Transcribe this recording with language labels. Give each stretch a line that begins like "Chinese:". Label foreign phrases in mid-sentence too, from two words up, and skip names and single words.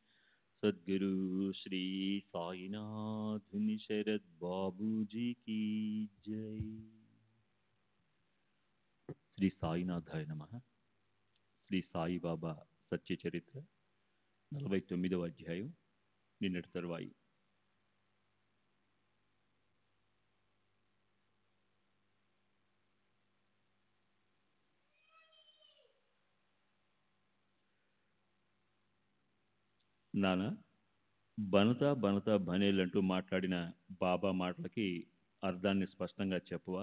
Hindi: सद्गुरु श्री साईनाथ शरद बाबू जी की जय।
Sanskrit: శ్రీ సాయినాథాయ నమః.
Telugu: శ్రీ సాయిబాబా సత్య చరిత్ర 49వ అధ్యాయం నిన్నటి తరువాయి. నానా బనతా బనతా బనేలంటూ మాట్లాడిన బాబా మాటలకి అర్థాన్ని స్పష్టంగా చెప్పవా?